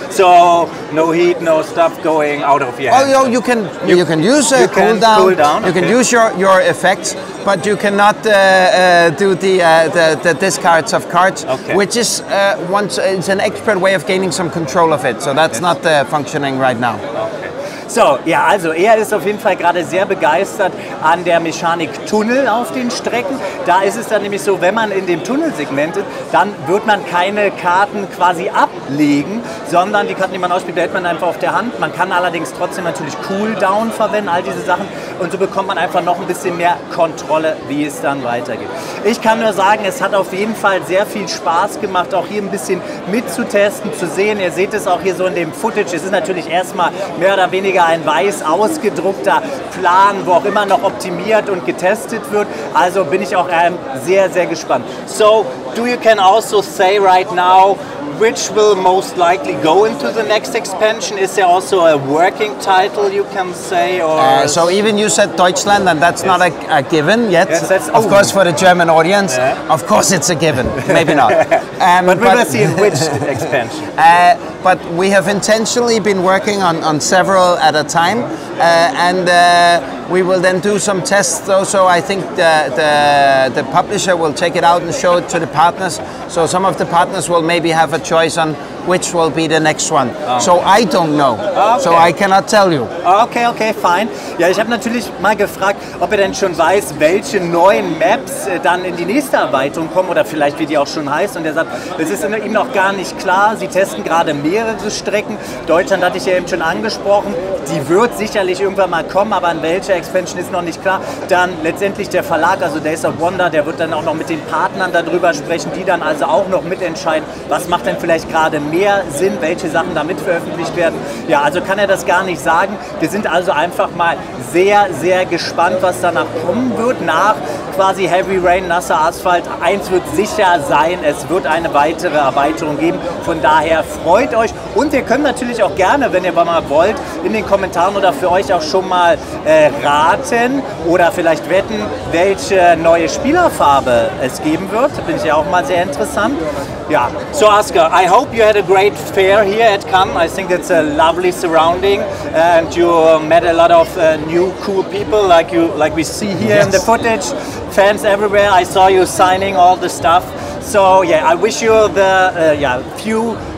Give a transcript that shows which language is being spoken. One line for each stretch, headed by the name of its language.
English: So no heat, no stuff going out of your hand. Oh, you can use a cool down. You can use your effects, but you cannot do the discards of cards, which is it's an expert way of gaining some control of it. So that's not functioning right now.
German: So, ja, also er ist auf jeden Fall gerade sehr begeistert an der Mechanik Tunnel auf den Strecken. Da ist es dann nämlich so, wenn man in dem Tunnelsegment ist, dann wird man keine Karten quasi ablegen, sondern die Karten, die man ausspielt, behält man einfach auf der Hand. Man kann allerdings trotzdem natürlich Cooldown verwenden, all diese Sachen. Und so bekommt man einfach noch ein bisschen mehr Kontrolle, wie es dann weitergeht. Ich kann nur sagen, es hat auf jeden Fall sehr viel Spaß gemacht, auch hier ein bisschen mitzutesten, zu sehen. Ihr seht es auch hier so in dem Footage. Es ist natürlich erstmal mehr oder weniger ein weiß ausgedruckter Plan, wo auch immer noch optimiert und getestet wird. Also bin ich auch sehr, sehr gespannt.
English: So, do you can also say right now which will most likely go into the next expansion? Is there also a working title you can say? Or so even you said Deutschland, and that's not a given yet. Yes, of course, for the German audience, of course it's a given. Maybe not. But we will see in which expansion. But we have intentionally been working on several at a time, and we will then do some tests. So I think the publisher will take it out and show it to the partners. So some of the partners will maybe have a choice on which will be the next one. So I don't know. So I cannot tell you. Okay, fine.
German: Ja, ich habe natürlich mal gefragt, ob er denn schon weiß, welche neuen Maps dann in die nächste Erweiterung kommen oder vielleicht wie die auch schon heißt. Und er sagt, es ist ihm noch gar nicht klar. Sie testen gerade mehrere Strecken. Deutschland hatte ich ja eben schon angesprochen. Die wird sicherlich irgendwann mal kommen, aber an welcher Expansion ist noch nicht klar. Dann letztendlich der Verlag, also Days of Wonder, der wird dann auch noch mit den Partnern darüber sprechen, die dann also auch noch mitentscheiden, was macht denn vielleicht gerade mehr Sinn, welche Sachen da mit veröffentlicht werden. Ja, also kann er das gar nicht sagen. Wir sind also einfach mal sehr, sehr gespannt, was danach kommen wird. Nach quasi Heavy Rain, nasser Asphalt. Eins wird sicher sein, es wird eine weitere Erweiterung geben. Von daher freut euch. Und ihr könnt natürlich auch gerne, wenn ihr mal wollt, in den Kommentaren oder für euch auch schon mal raten oder vielleicht wetten, welche neue Spielerfarbe es geben wird. Da bin ich ja auch mal sehr interessant.
English: Ja, so Asger, I hope you had a great fair here at Cannes. I think it's a lovely surrounding and you met a lot of new cool people like we see here in the footage. Fans everywhere. I saw you signing all the stuff. So yeah, I wish you the few